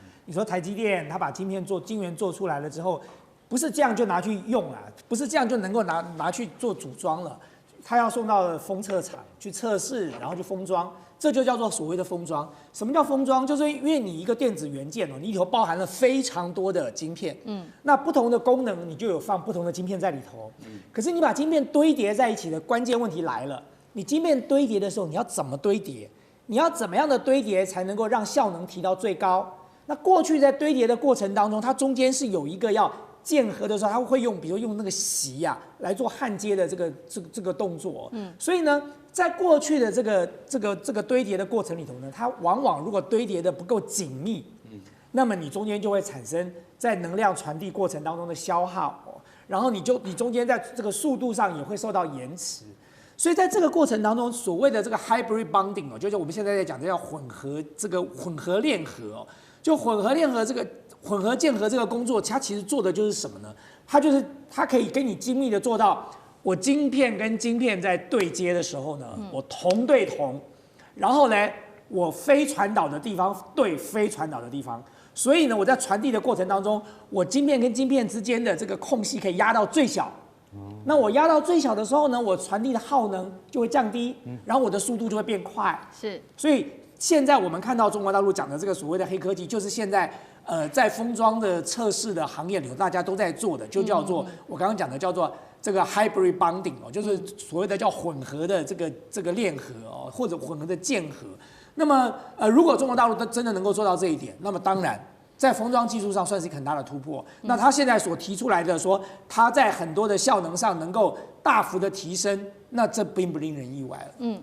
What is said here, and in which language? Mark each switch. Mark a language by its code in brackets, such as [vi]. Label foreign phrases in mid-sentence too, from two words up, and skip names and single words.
[zh] 你說台積電，它把晶圓做出來了之後，不是這樣就拿去用了，不是這樣就能夠拿去做組裝了。它要送到封測廠去測試，然後去封裝，這就叫做所謂的封裝。什麼叫封裝？就是因為你一個電子元件哦，你裡頭包含了非常多的晶片，那不同的功能你就有放不同的晶片在裡頭。可是你把晶片堆疊在一起的關鍵問題來了，你晶片堆疊的時候，你要怎麼堆疊？你要怎麼樣的堆疊才能夠讓效能提到最高？那過去在堆疊的過程當中，它中間是有一個要鍵合的时候，它會用，比如用那個锡啊來做焊接的這個動作。所以呢，在過去的這個堆疊的過程裡頭呢，它往往如果堆疊的不夠緊密，那麼你中間就會產生在能量傳遞過程當中的消耗，然後你中間在這個速度上也會受到延遲。所以在這個過程當中，所謂的這個 [en] hybrid bonding [zh] 哦，就是我們現在在講的叫混合鏈合哦，就混合鏈合這個。混合鍵合這個工作，它其實做的就是什麼呢？它可以跟你精密的做到，我晶片跟晶片在對接的時候呢，我銅對銅，然後呢，我非傳導的地方對非傳導的地方，所以呢，我在傳遞的過程當中，我晶片跟晶片之間的這個空隙可以壓到最小， 那我壓到最小的時候呢，我傳遞的耗能就會降低，然後我的速度就會變快。是，所以現在我們看到中國大陸講的這個所謂的黑科技，就是現在在封裝的測試的行業裡頭，大家都在做的，就叫做我剛剛講的叫做這個 [en] hybrid bonding [zh] 哦，就是所謂的叫混合的這個鏈合哦，或者混合的鍵合。那麼如果中國大陸真的能夠做到這一點，那麼當然。在封裝技術上算是一個很大的突破。那他現在所提出來的說，他在很多的效能上能夠大幅的提升，那這並不令人意外了。